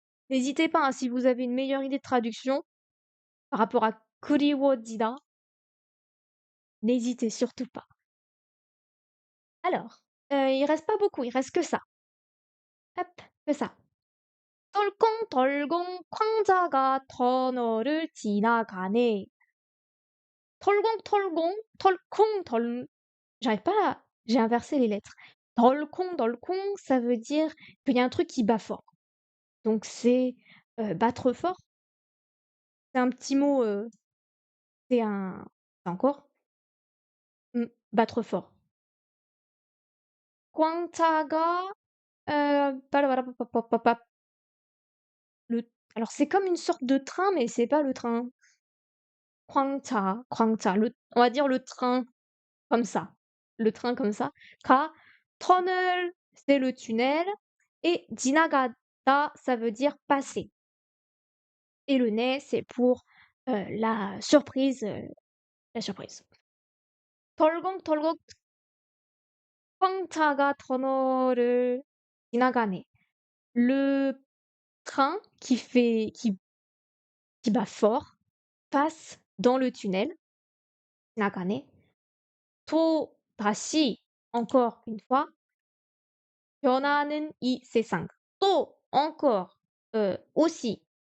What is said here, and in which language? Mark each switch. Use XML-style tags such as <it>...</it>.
<fr>N'hésitez pas, hein, si vous avez une meilleure idée de traduction par rapport à 그리워지다, n'hésitez surtout pas. Alors, il reste pas beaucoup, il reste que ça. Hop, que ça.</fr> <ko>털컹털컹 광자가 터널을 지나가네. 털컹털컹 털컹</ko> <fr>j'arrive pas à j'ai inversé les lettres. 덜컹덜컹, ça veut dire qu'il y a un truc qui bat fort. Donc c'est, battre fort. C'est un petit mot, c'est encore? Battre fort.</fr> <ko>광자가 빠라바라빠빠빠빠</ko> <fr>le alors c'est comme une sorte de train, mais c'est pas le train. 광자, le on va dire le train comme ça. Le train comme ça. 가 터널, c'est le tunnel et 지나가다, ça veut dire passer. Et le nez, c'est pour, la surprise, la surprise.</fr> <ko>덜컹덜컹 광차가 터널을 지나가네.</ko> <fr>Le train qui bat fort passe dans le tunnel.</fr> <ko>지나가네.</ko> <fr>또다시, encore une fois.</fr> <ko>변하는 이 세상. 또,</ko> <fr>encore, aussi.</fr>